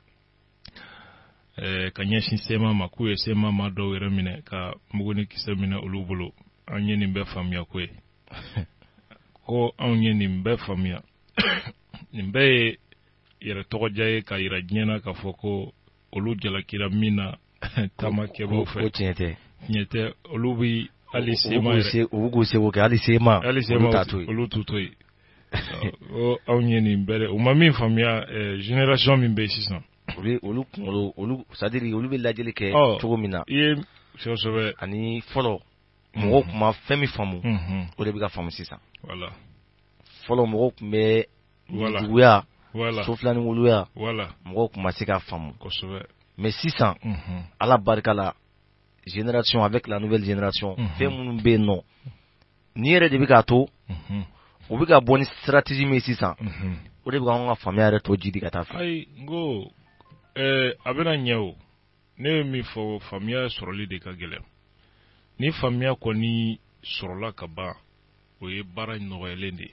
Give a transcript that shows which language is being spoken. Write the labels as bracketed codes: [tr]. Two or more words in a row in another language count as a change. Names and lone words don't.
[bm] ka ɲɛsin sema ma k'u ye sema ma dɔw yɛrɛ minɛ ka mugu ni kisɛ minɛ olu bolo an ye nin bɛɛ faamuya ko ye ko anw ye nin bɛɛ faamuya nin bɛɛ ye yɛrɛ tɔgɔja ye ka yira diɲɛ na k'a fɔ ko olu jalakira min na taamakɛbaw fɛ tiɲɛ tɛ olu bi hali sema yɛrɛ u k'u seko kɛ hali sema olu t'u to yen anw ye nin bɛɛ u ma min faamuya génération min bɛ sisan olu kunkolo olu [fr] c'est-à-dire [bm] olu bɛ lajɛli kɛ cogo min na i ye kosɛbɛ ani fɔlɔ mɔgɔw tun ma fɛn min faamu o de bɛ ka faamu sisan fɔlɔ mɔgɔw tun bɛ juguya sofilaniwuluya mɔgɔw tun ma se ka faamu mais sisan ala barika la [fr] génération avec la nouvelle génération [bm] fɛn minnu bɛ yen nɔ ni yɛrɛ de bɛ k'a to u bɛ ka bɔ ni stratégie min sisan o de bɛ ka anw ka faamuya yɛrɛ tɔ jidi ka taa fɛ. Ayi n ko a bɛna ɲɛ o ne mi fɔ faamuya sɔrɔli de ka gɛlɛn ni faamuya kɔni sɔrɔla ka ban o ye baara nɔgɔyalen de ye